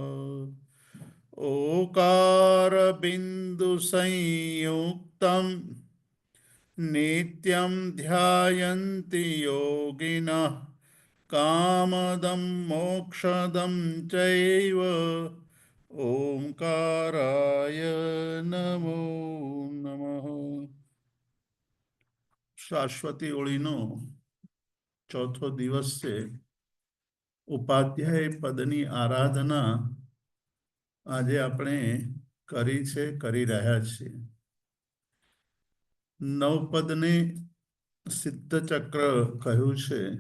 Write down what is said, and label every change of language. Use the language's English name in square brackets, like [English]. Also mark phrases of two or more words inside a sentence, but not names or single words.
[Sanskrit] ओकारबिन्दुसंयुक्तं नित्यं ध्यायन्ति योगिनः कामदं मोक्षदं चैव ओंकाराय नमो नमः। [Gujarati] શાશ્વતી ઓળીનો ચોથો દિવસ છે. ઉપાધ્યાય પદની આરાધના આજે આપણે કરી રહ્યા છીએ. નવપદને સિદ્ધ ચક્ર કહ્યું છે.